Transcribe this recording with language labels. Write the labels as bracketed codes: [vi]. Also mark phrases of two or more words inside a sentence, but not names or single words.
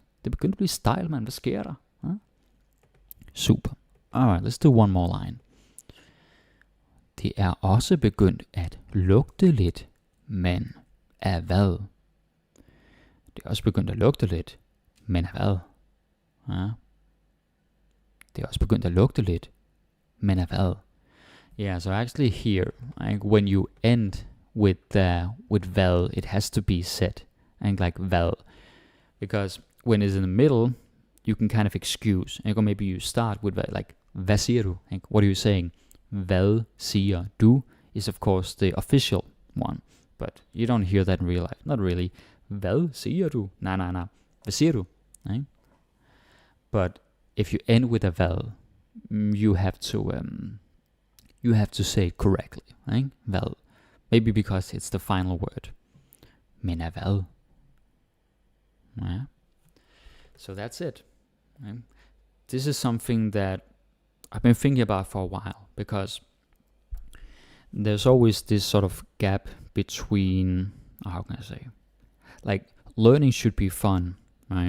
[da] Det er begyndt at blive stejlt, man. Hvad sker der? Huh? Super. [en] Alright, let's do one more line. [da] Det er også begyndt at lugte lidt. Men af hvad? Det er også begyndt at lugte lidt. Men af hvad? Ja. Det er også begyndt at lugte lidt. Men af hvad? [en] Yeah, so actually here, like when you end with hvad, it has to be said. And like hvad. Because when it's in the middle, you can kind of excuse. And maybe you start with like, [da] hvad siger du? [en] Like, what are you saying? [da] Hvad siger du [en] is of course the official one. But you don't hear that in real life. Not really. [da] Hvad siger du? Nej. Hvad siger du? [en] Right? But if you end with a hvad, you have to say it correctly. Right? Hvad. Maybe because it's the final word. [da] Men af hvad? [en] Yeah. So that's it. Right? This is something that I've been thinking about for a while, because there's always this sort of gap between, how can I say, like learning should be fun, right?